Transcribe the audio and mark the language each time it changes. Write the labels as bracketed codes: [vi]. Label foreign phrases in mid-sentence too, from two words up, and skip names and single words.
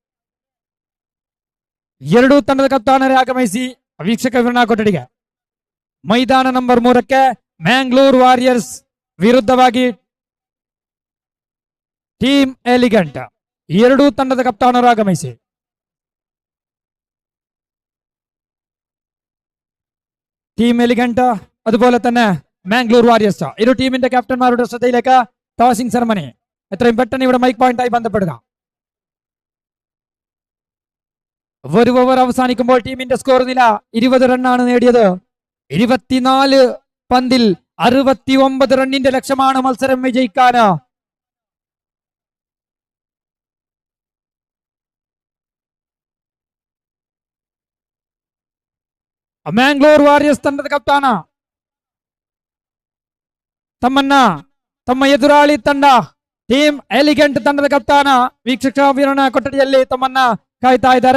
[kn] ಎರಡೂ ತಂಡದ ಕಪ್ತಾನರೇ ಆಗಮಿಸಿ ವೀಕ್ಷಕ ವಿವರಣಾ ಕೊಠಡಿಗೆ. ಮೈದಾನ ನಂಬರ್ 3ಕ್ಕೆ ಮ್ಯಾಂಗ್ಳೂರ್ ವಾರಿಯರ್ಸ್ ವಿರುದ್ಧವಾಗಿ ಟೀಮ್ ಎಲಿಗೆಂಟ್. ಎರಡೂ ತಂಡದ ಕಪ್ತಾನರು ಆಗಮಿಸಿ. [ml] ടീം എലിഗന്റ് അതുപോലെ തന്നെ മാംഗ്ലൂർ വാരിയേഴ്സ് ഇരു ടീമിന്റെ ക്യാപ്റ്റന്മാരുടെ ശ്രദ്ധയിലേക്ക് [en] tossing ceremony [ml] എത്രയും പെട്ടെന്ന് ഇവിടെ മൈക്ക് പോയിന്റായി ബന്ധപ്പെടുക. ഒരു ഓവർ അവസാനിക്കുമ്പോൾ ടീമിന്റെ സ്കോർ നില 20 റണ്ണാണ് നേടിയത്. 24 പന്തിൽ 69 റണ്ണിന്റെ ലക്ഷ്യമാണ് മത്സരം വിജയിക്കാൻ. [kn] ಮ್ಯಾಂಗ್ಳೂರ್ ವಾರಿಯರ್ಸ್ ತಂಡದ ಕಪ್ತಾನ ತಮ್ಮ ಎದುರಾಳಿ ತಂಡ ಟೀಮ್ ಎಲಿಗೆಂಟ್ ತಂಡದ ಕಪ್ತಾನ ವೀಕ್ಷಕ ವಿವರಣಾ ಕೊಠಡಿಯಲ್ಲಿ ತಮ್ಮನ್ನ ಕಾಯ್ತಾ ಇದ್ದಾರೆ.